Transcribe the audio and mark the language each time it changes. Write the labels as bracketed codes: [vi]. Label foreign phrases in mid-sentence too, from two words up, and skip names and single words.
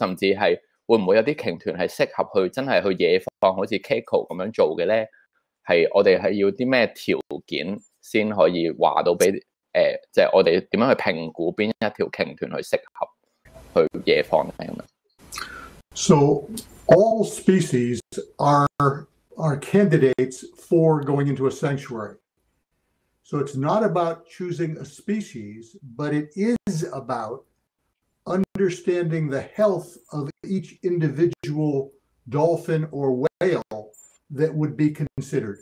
[yue] 甚至係會唔會有啲鯨豚係適合去真係去野放，好似 Keiko 咁樣做嘅咧？係我哋係要啲咩條件先可以話到俾即係我哋點樣去評估邊一條鯨豚去適合去野放咧咁樣？ [en] So all species are candidates for going into a sanctuary. So it's not about choosing a species, but it is about understanding the health of each individual dolphin or whale that would be considered.